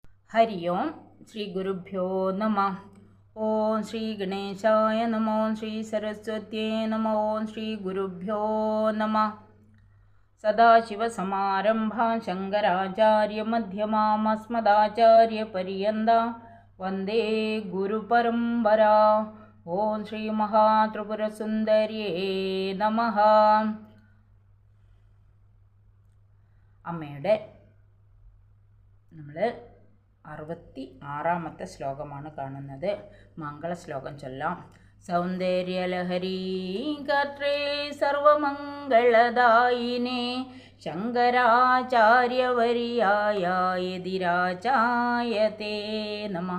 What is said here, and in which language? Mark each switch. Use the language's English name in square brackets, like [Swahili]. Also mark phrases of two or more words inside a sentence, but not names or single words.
[Sanskrit] हरि ओं श्री गुरुभ्यो नमः। ओं श्री गणेशाय नमो, श्री सरस्वत्यै नमो, श्री गुरुभ्यो नमः। सदाशिवसमारम्भां शङ्कराचार्यमध्यमाम् अस्मदाचार्यपर्यन्तां वन्दे गुरुपरम्परा। ओं श्री महात्रिपुरसुन्दर्यै नमः। [Malayalam] അമ്മയുടെ നമ്മൾ 66-ാമത്തെ ശ്ലോകമാണ് കാണുന്നത്. മംഗളശ്ലോകം ചൊല്ലാം. [Sanskrit] സൗന്ദര്യലഹരീ ഗാത്രേ സർവമംഗളദായിനേ ശങ്കരാചാര്യവര്യായ യതിരാജായ തേ നമഃ.